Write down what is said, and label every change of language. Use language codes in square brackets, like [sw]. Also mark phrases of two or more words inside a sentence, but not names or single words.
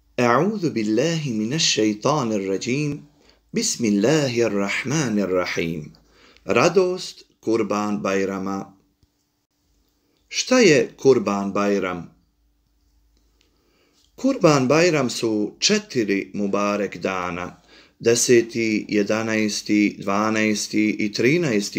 [ar] أعوذ بالله من الشيطان الرجيم بسم الله الرحمن الرحيم. [bs] Radost Kurban Bajrama. Šta je Kurban Bajram? Kurban Bajram su 4 Mubarek dana, 10., 11., 12. i 13.